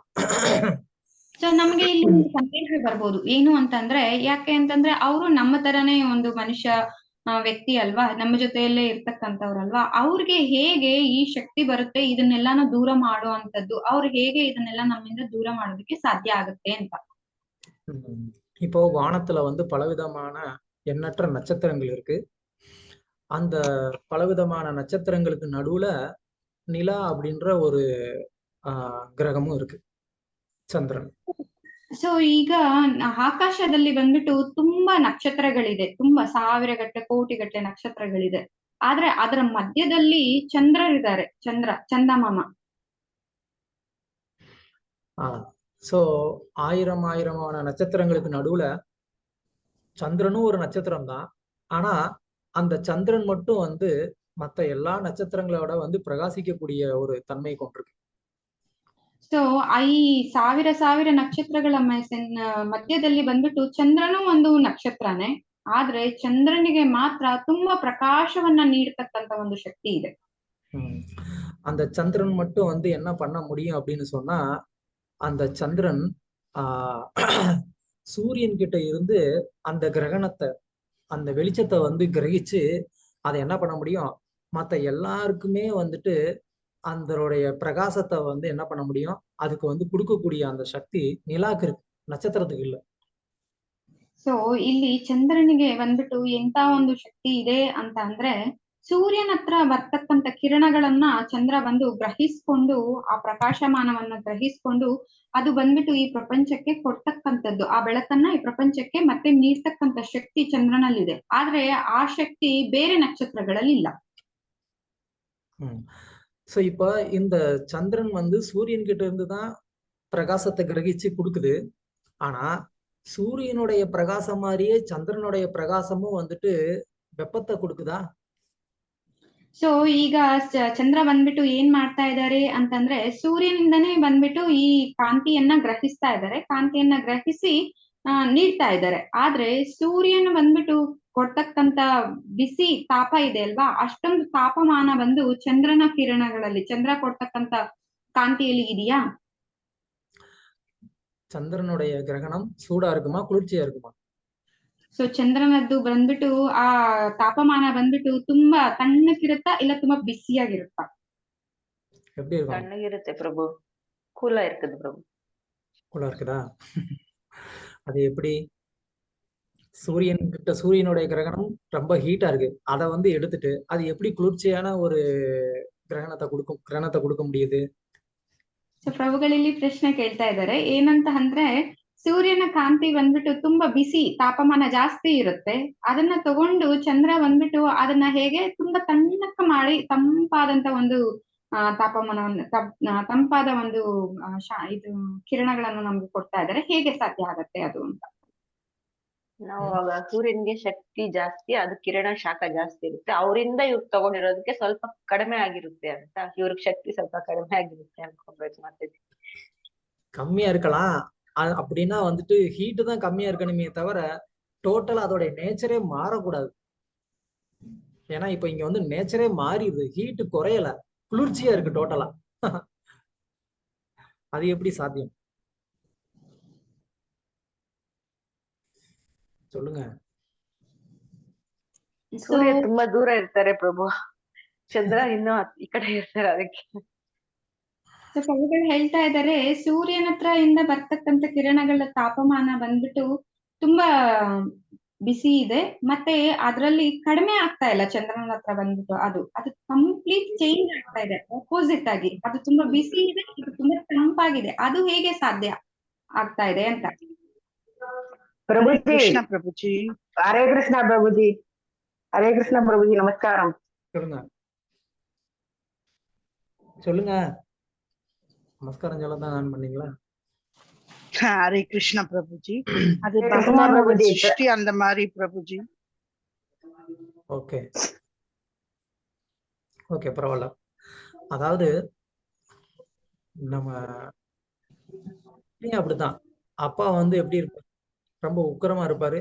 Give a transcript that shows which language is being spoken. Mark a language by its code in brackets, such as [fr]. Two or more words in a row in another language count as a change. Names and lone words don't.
[kn] ಸೊ ನಮ್ಗೆ ಇಲ್ಲಿ ಒಂದು ಸಂದೇಹ ಬರ್ಬೋದು, ಏನು ಅಂತಂದ್ರೆ, ಯಾಕೆ ಅಂತಂದ್ರೆ ಅವರು ನಮ್ಮ ತರನೇ ಒಂದು ಮನುಷ್ಯ ವ್ಯಕ್ತಿ ಅಲ್ವಾ, ನಮ್ಮ ಜೊತೆಯಲ್ಲೇ ಇರ್ತಕ್ಕಂಥವ್ರಲ್ವಾ, ಅವ್ರಿಗೆ ಹೇಗೆ ಈ ಶಕ್ತಿ ಬರುತ್ತೆ ಇದನ್ನೆಲ್ಲಾನು ದೂರ ಮಾಡುವಂತದ್ದು, ಅವ್ರು ಹೇಗೆ ಇದನ್ನೆಲ್ಲ ನಮ್ಮಿಂದ ದೂರ ಮಾಡೋದಕ್ಕೆ ಸಾಧ್ಯ ಆಗುತ್ತೆ ಅಂತ. [ta] இப்போ வானத்துல வந்து பலவிதமான எண்ணற்ற நட்சத்திரங்கள் இருக்கு. அந்த பலவிதமான நட்சத்திரங்களுக்கு நடுவுல நிலா அப்படின்ற ஒரு கிரகமும் இருக்கு, [kn] ಚಂದ್ರನ್. ಸೊ ಈಗ ಆಕಾಶದಲ್ಲಿ ಬಂದ್ಬಿಟ್ಟು ತುಂಬಾ ನಕ್ಷತ್ರಗಳಿದೆ, ತುಂಬಾ ಸಾವಿರಗಟ್ಟಲೆ ಕೋಟಿಗಟ್ಟಲೆ ನಕ್ಷತ್ರಗಳಿದೆ. ಆದ್ರೆ ಅದರ ಮಧ್ಯದಲ್ಲಿ ಚಂದ್ರರಿದ್ದಾರೆ, ಚಂದಮಾಮ. [ta] சோ ஆயிரமான நட்சத்திரங்களுக்கு நடுவுல சந்திரனும் ஒரு நட்சத்திரம் தான். ஆனா அந்த சந்திரன் மட்டும் வந்து மத்த எல்லா நட்சத்திரங்களோட வந்து பிரகாசிக்கக்கூடிய ஒரு தன்மை கொண்டிருக்கு. [kn] ಸೊ ಈ ಸಾವಿರ ನಕ್ಷತ್ರಗಳ ಮಧ್ಯದಲ್ಲಿ ಬಂದ್ಬಿಟ್ಟು ಚಂದ್ರನು ಒಂದು ನಕ್ಷತ್ರನೇ, ಆದ್ರೆ ಚಂದ್ರನಿಗೆ ಮಾತ್ರ ತುಂಬಾ ಪ್ರಕಾಶವನ್ನ ನೀಡತಕ್ಕಂತ ಒಂದು ಶಕ್ತಿ ಇದೆ. [ta] அந்த சந்திரன் மட்டும் வந்து என்ன பண்ண முடியும் அப்படின்னு சொன்னா, அந்த சந்திரன் சூரியன் கிட்ட இருந்து அந்த கிரகணத்தை, அந்த வெளிச்சத்தை வந்து கிரகிச்சு அதை என்ன பண்ண முடியும், மத்த எல்லாருக்குமே வந்துட்டு அதனுடைய பிரகாசத்தை வந்து என்ன பண்ண முடியும், அதுக்கு வந்து கொடுக்கக்கூடிய அந்த சக்தி நிலாக்கு இருக்கு, நட்சத்திரத்துக்கு இல்ல. [kn] ಸೊ ಇಲ್ಲಿ ಚಂದ್ರನಿಗೆ ಬಂದ್ಬಿಟ್ಟು ಎಂತ ಒಂದು ಶಕ್ತಿ ಇದೆ ಅಂತ ಅಂದ್ರೆ, ಸೂರ್ಯನ ಹತ್ರ ಬರ್ತಕ್ಕಂತ ಕಿರಣಗಳನ್ನ ಚಂದ್ರ ಬಂದು ಗ್ರಹಿಸ್ಕೊಂಡು, ಆ ಪ್ರಕಾಶಮಾನವನ್ನ ಗ್ರಹಿಸ್ಕೊಂಡು ಅದು ಬಂದ್ಬಿಟ್ಟು ಈ ಪ್ರಪಂಚಕ್ಕೆ ಕೊಡ್ತಕ್ಕಂಥದ್ದು, ಆ ಬೆಳಕನ್ನ ಈ ಪ್ರಪಂಚಕ್ಕೆ ಮತ್ತೆ ನೀಡ್ತಕ್ಕಂಥ ಶಕ್ತಿ ಚಂದ್ರನಲ್ಲಿದೆ. ಆದ್ರೆ ಆ ಶಕ್ತಿ ಬೇರೆ ನಕ್ಷತ್ರಗಳಲ್ಲಿ ಇಲ್ಲ. [ta] சோ இப்ப இந்த சந்திரன் வந்து சூரியன் கிட்ட இருந்துதான் பிரகாசத்தை கிரகிச்சு கொடுக்குது. ஆனா சூரியனுடைய பிரகாசம் மாதிரியே சந்திரனுடைய பிரகாசமும் வந்துட்டு வெப்பத்தை கொடுக்குதா? [kn] ಸೊ ಈಗ ಚಂದ್ರ ಬಂದ್ಬಿಟ್ಟು ಏನ್ ಮಾಡ್ತಾ ಇದ್ದಾರೆ ಅಂತಂದ್ರೆ, ಸೂರ್ಯನಿಂದನೇ ಬಂದ್ಬಿಟ್ಟು ಈ ಕಾಂತಿಯನ್ನ ಗ್ರಹಿಸ್ತಾ ಇದ್ದಾರೆ, ಕಾಂತಿಯನ್ನ ಗ್ರಹಿಸಿ ನೀಡ್ತಾ ಇದ್ದಾರೆ. ಆದ್ರೆ ಸೂರ್ಯನ ಬಂದ್ಬಿಟ್ಟು ಕೊಡ್ತಕ್ಕಂತ ಬಿಸಿ ತಾಪ ಇದೆ ಅಲ್ವಾ, ಅಷ್ಟೊಂದು ತಾಪಮಾನ ಬಂದು ಚಂದ್ರನ ಕಿರಣಗಳಲ್ಲಿ, ಚಂದ್ರ ಕೊಡ್ತಕ್ಕಂತ ಕಾಂತಿಯಲ್ಲಿ ಇದೆಯಾ? [ta] ಚಂದ್ರனுடைய கிரகணம் சூடா இருக்குமா, குளிர்ச்சியா இருக்குமா? [kn] ಸೊ ಚಂದ್ರನದ್ದು ಬಂದ್ಬಿಟ್ಟು ಆ ತಾಪಮಾನ ಬಂದ್ಬಿಟ್ಟು ತುಂಬಾ ತಣ್ಣಕ್ಕಿರುತ್ತಾ ಇಲ್ಲ ತುಂಬಾ ಬಿಸಿಯಾಗಿರುತ್ತಾ? [ta] எப்படி இருக்கும்? [kn] ತಣ್ಣಗಿರುತ್ತೆ ಪ್ರಭು, [ta] கூலா இருக்குது [kn] ಪ್ರಭು. [ta] கூலா இருக்குதா? அது எப்படி? சூரியனுடைய கிரகணம் ரொம்ப ஹீட்டா இருக்கு. அதை வந்து எடுத்துட்டு அது எப்படி குளிர்ச்சியான ஒரு கிரகணத்தை கொடுக்க முடியுது? [kn] ಸೊ ಪ್ರಭುಗಳಲ್ಲಿ ಪ್ರಶ್ನೆ ಕೇಳ್ತಾ ಇದ್ದಾರೆ ಏನಂತ ಅಂದ್ರೆ ಸೂರ್ಯನ ಕಾಂತಿ ಬಂದ್ಬಿಟ್ಟು ತುಂಬಾ ಬಿಸಿ ತಾಪಮಾನ ಜಾಸ್ತಿ ಇರುತ್ತೆ. ಅದನ್ನ ತಗೊಂಡು ಚಂದ್ರ ಬಂದ್ಬಿಟ್ಟು ಅದನ್ನ ಹೇಗೆ ತುಂಬಾ ತಣ್ಣಕ್ಕ ಮಾಡಿ ತಂಪಾದಂತ ಒಂದು ತಾಪಮಾನವನ್ನು ತಂಪಾದ ಒಂದು ಇದು ಕಿರಣಗಳನ್ನು ನಮ್ಗೆ ಕೊಡ್ತಾ ಇದ್ದಾರೆ. ಹೇಗೆ ಸಾಧ್ಯ ಆಗತ್ತೆ ಅದು ಅಂತ. ನಾವು ಅವಾಗ ಸೂರ್ಯನ್ಗೆ ಶಕ್ತಿ ಜಾಸ್ತಿ, ಅದು ಕಿರಣ ಶಾಖ ಜಾಸ್ತಿ ಇರುತ್ತೆ. ಅವರಿಂದ ಇವ್ರು ತಗೊಂಡಿರೋದಕ್ಕೆ ಸ್ವಲ್ಪ ಕಡಿಮೆ ಆಗಿರುತ್ತೆ ಅಂತ, ಇವ್ರಿಗೆ ಶಕ್ತಿ ಸ್ವಲ್ಪ ಕಡಿಮೆ ಆಗಿರುತ್ತೆ ಅನ್ಕೋಬೇಕು ಮತ್ತೆ. [ta] கம்மியா இருக்கலாம். அப்படின்னா வந்துட்டு ஹீட்டு தான் கம்மியா இருக்கணுமே தவிர டோட்டலா அதோட நேச்சரே மாறக்கூடாது. ஏன்னா இப்ப இங்க வந்து நேச்சரே மாறிடுது, ஹீட்டு குறையல, குளிர்ச்சியா இருக்கு டோட்டலா. அது எப்படி சாத்தியம் சொல்லுங்க. [kn] ಸೂರ್ಯ ತುಂಬಾ ದೂರ ಇರ್ತಾರೆ ಪ್ರಭು, ಚಂದ್ರ ಇನ್ನೂ ಈ ಕಡೆ ಇರ್ತಾರೆ ಅದಕ್ಕೆ. ಸೊ ಕವಿಗಳು ಹೇಳ್ತಾ ಇದ್ದಾರೆ ಸೂರ್ಯನ ಹತ್ರ ಇಂದ ಬರ್ತಕ್ಕಂಥ ಕಿರಣಗಳ ತಾಪಮಾನ ಬಂದ್ಬಿಟ್ಟು ತುಂಬಾ ಬಿಸಿ ಇದೆ, ಮತ್ತೆ ಅದ್ರಲ್ಲಿ ಕಡಿಮೆ ಆಗ್ತಾ ಇಲ್ಲ. ಚಂದ್ರನ ಹತ್ರ ಬಂದ್ಬಿಟ್ಟು ಅದು [en] complete change [kn] ಆಗ್ತಾ ಇದೆ, ಅಪೋಸಿಟ್ ಆಗಿ. ಅದು ತುಂಬಾ ಬಿಸಿ ಇದೆ, ಇದು ತುಂಬಾ ತಂಪಾಗಿದೆ. ಅದು ಹೇಗೆ ಸಾಧ್ಯ ಆಗ್ತಾ ಇದೆ ಅಂತ. [hi] प्रभुजी कृष्ण प्रभुजी, हरे कृष्ण प्रभुजी, हरे कृष्ण प्रभुजी, नमस्कारम. [ta] சொல்லுங்க நமஸ்காரம் சொல்லதான் நான் பண்ணீங்களா? [hi] हरे कृष्ण प्रभुजी, [ta] அது பகவானோட சிருஷ்டி அந்த மாதிரி பிரபுஜி. ஓகே ஓகே பரவாயில்ல. அதாவது நம்ம அப்படித்தான். அப்பா வந்து எப்படி இருப்பாரு? ரொம்ப உக்கிரமா இருப்பாரு.